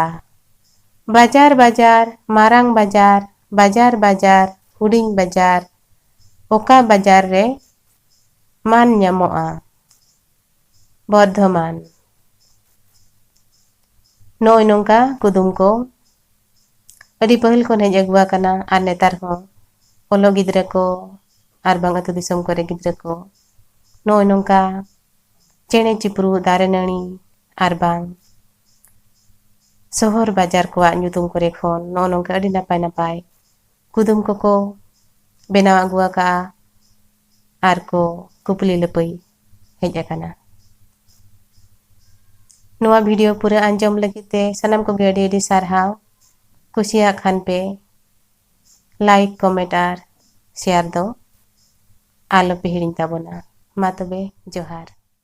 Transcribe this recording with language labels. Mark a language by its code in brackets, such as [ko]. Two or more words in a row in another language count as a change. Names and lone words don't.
[sat] बाजार बाजार मारांग बाजार बाजार बाजार हुडिंग बाजार ओका बाजार रे मान ᱧᱟᱢᱚᱜᱼᱟ बर्धमान। नोय नोंका कुदुम को अड़ी पहल को हेज अगुआ कना आर नेतार हो ओलो गिद्रा को आर बांग अतु दिसम करे गिद्रा को नोय नोंका चेणे चिपरू दारे नणी आर बांग शहर बाजार को ᱧᱩᱛᱩᱢ करे खन नो नोंका अड़ी नापाय नापाय कुदुम को बेनाव अगुआ का आर को कुपली लपई हेज अकाना। नोआ वीडियो पूरा आंजम लगिते सनम को गेडी एडी सारहाव कुसिया खान पे [en] like comment [sat] आर शेयर दो आलो पे हिड़िंग ताबोना मा तबे जोहार।